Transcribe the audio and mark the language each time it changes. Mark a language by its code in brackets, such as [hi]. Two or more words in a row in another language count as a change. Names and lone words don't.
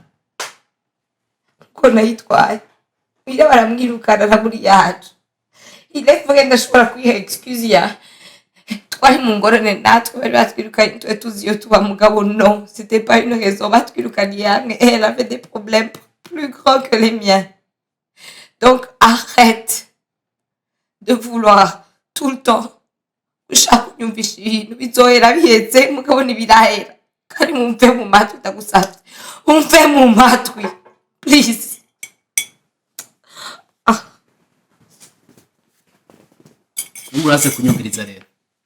[rn] ko nayitwaye iyo baramwirukana na muri yacu irevuge ndashobora kwiha excuse ya twari mu ngorane natwe bari batwirukanye tuwe tuzi iyo tuba mugabo [fr] non c'était pas une raison [rn] batwirukaniye hamwe [fr] et elle avait des problèmes plus grands que les miens donc arrête de vouloir tout le temps [rn] ushaka kunyumvisha ibintu bizohera bihetse mugabo ntibirahera kandi mumve mu matwi ndagusabye umve mu matwi please urase kunyumviriza rero